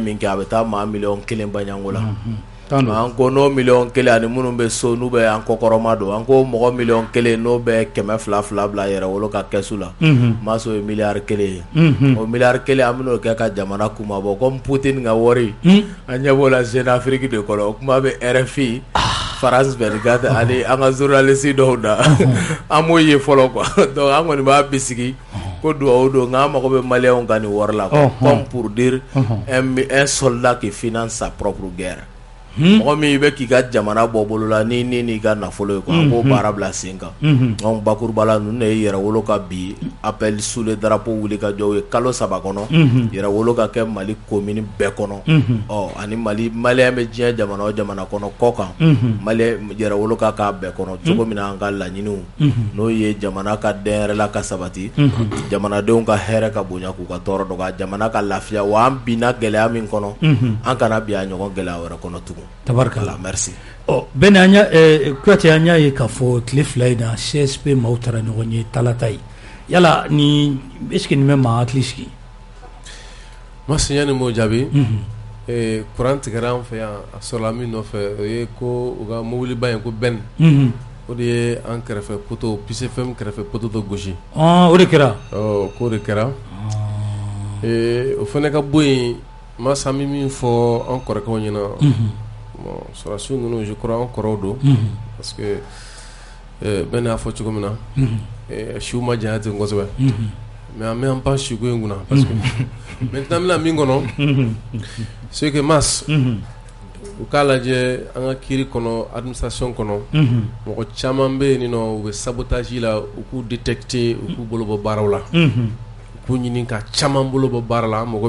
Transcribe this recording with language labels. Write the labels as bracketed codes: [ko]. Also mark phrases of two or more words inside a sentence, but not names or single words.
[bm] min kɛ a bɛ taa maa 1,000,000 baɲango la an ko n'o 1,000,000 ani minnu bɛ so n'u bɛ an kɔkɔrɔma don an ko mɔgɔ 1,000,000 n'o bɛ 200 bila yɛrɛ wolo ka kɛsu la maso ye miliyari 1 ye o miliyari 1 an bɛn'o kɛ ka jamana kumabɔ comme Poutine ka wari an ɲɛ b'o la Jeune Afrique de kɔnɔ o kuma bɛ RFI France 24 ani an ka journaliste dɔw da an m'o ye fɔlɔ [fr] quoi donc [bm] an kɔni b'a bisigi ko duwawu don nka an mago bɛ maliyɛnw ka nin wari la [fr] comme pour dire un soldat qui finance sa propre guerre [bm] mɔgɔ min i bɛ k'i ka jamana bɔ bolo la ni n'i ka nafolo ye quoi an k'o baara bila sen kan donc bakuruba la ninnu de ye yɛrɛ wolo ka bi [fr] appel sous le drapeau [bm] wuli ka jɔ o ye kalo 3 kɔnɔ yɛrɛ wolo ka kɛ Mali commune bɛɛ kɔnɔ ani Mali maliyɛn bɛ diɲɛ jamana o jamana kɔnɔ kɔ kan maliyɛn yɛrɛ wolo ka k'a bɛɛ kɔnɔ cogo min na an ka laɲiniw n'o ye jamana ka denyɛrɛla ka sabati jamanadenw ka hɛrɛ ka bonya k'u ka tɔɔrɔ dɔgɔya jamana ka lafiya wa an binna gɛlɛya min kɔnɔ an kana bi a ɲɔgɔn gɛlɛya wɛrɛ kɔnɔ tugun. Tabarkala, merci. Ben anya Kouyaté anya ye k'a fɔ tile 2 in na CSP maaw taara ɲɔgɔn ye talata ye yala ni [fr] est ce que [bm] nin bɛ maa hakili sigi. Ma siɲɛ ni m'o jaabi courant tigɛra an fɛ yan a sɔrɔla min nɔfɛ o ye ko u ka mobiliba in ko Ben o de ye an kɛrɛfɛ poto Peace FM kɛrɛfɛ poto dɔ gosi o de kɛra k'o de kɛra o fana ka bɔ yen masa mi min fɔ an kɔrɔkɛw ɲɛna bon sɔrɔsiw ninnu [fr] je crois [bm] an kɔrɔw don [fr] parce que [bm] Ben y'a fɔ cogo min na siw ma janya ten kosɛbɛ mais an bɛ an pan siko in kunna [fr] parce que maintenant [bm] bɛna min kɔnɔ [fr] c'est que [bm] mas u k'a lajɛ an ka kiiri kɔnɔ administration kɔnɔ mɔgɔ caman bɛ yen nɔ u bɛ sabotage la u k'u détecter u k'u bolo bɔ baaraw la u k'u ɲini ka caman bolo bɔ baara la an mago